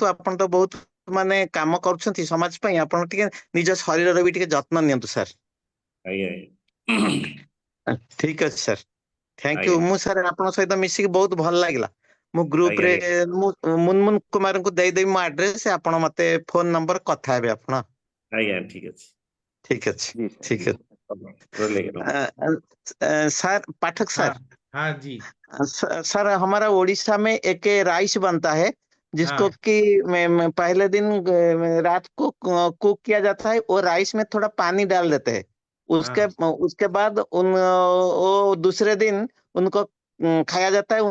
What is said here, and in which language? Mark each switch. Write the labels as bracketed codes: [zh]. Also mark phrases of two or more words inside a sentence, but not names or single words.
[or] ଆପଣ ତ ବହୁତ ମାନେ କାମ କରୁଛନ୍ତି ସମାଜ ପାଇଁ, ଆପଣ ଟିକେ ନିଜ ଶରୀରର ବି ଟିକେ ଯତ୍ନ ନିଅନ୍ତୁ ସାର୍। ଆଜ୍ଞା ଠିକ ଅଛି ସାର୍, [en] thank you. [or] ଆଜ୍ଞା ମୁଁ ସାର୍ ଆପଣଙ୍କ ସହିତ ମିଶିକି ବହୁତ ଭଲ ଲାଗିଲା। ମୁଁ ଆଜ୍ଞା ଗ୍ରୁପରେ ଆଜ୍ଞା ମୁଁ ମୁନମୁନ କୁମାରଙ୍କୁ ଦେଇଦେବି ମୋ ଆଡ୍ରେସ, ଆପଣ ମତେ ଫୋନ ନମ୍ବର କଥା ହେବେ ଆପଣ। ଆଜ୍ଞା ଠିକ ଅଛି। ଠିକ ଅଛି, [hi] जी सर, [or] ଠିକ [hi] जी [or] ଅଛି। ରହିଲି ଆଜ୍ଞା, अ, ନମସ୍କାର। [hi] सर पाठक हाँ सर, हाँ जी। सर हमारा उड़ीसा में एक राइस बनता है जिसको हाँ कि पहले दिन रात को कुक किया जाता है। वो राइस में थोड़ा पानी डाल देते हैं। उसके हाँ उसके बाद वो दूसरे दिन उनको खाया जाता है।